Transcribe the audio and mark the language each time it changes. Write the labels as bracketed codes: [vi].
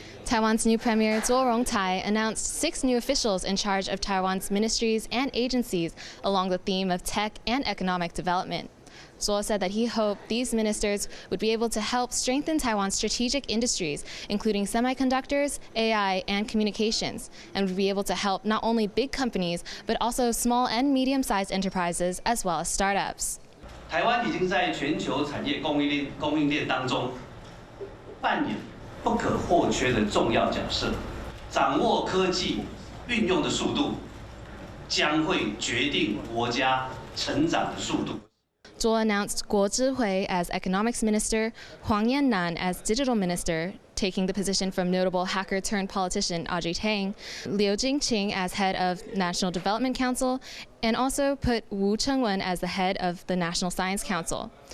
[en] Taiwan's new Premier Zuo Rongtai announced 6 new officials in charge of Taiwan's ministries and agencies along the theme of tech and economic development. Zuo said that he hoped these ministers would be able to help strengthen Taiwan's strategic industries, including semiconductors, AI, and communications, and would be able to help not only big companies, but also small and medium-sized enterprises as well as startups. [zh] 台湾已经在全球产业供应链当中扮演不可或缺的重要角色，掌握科技运用的速度，将会决定国家成长的速度。 [en] Zuo announced Guo Zhihui as economics minister, Huang Yannan as digital minister, taking the position from notable hacker-turned-politician Audrey Tang, Liao Jingqing as head of National Development Council, and also put Wu Chengwen as the head of the National Science Council.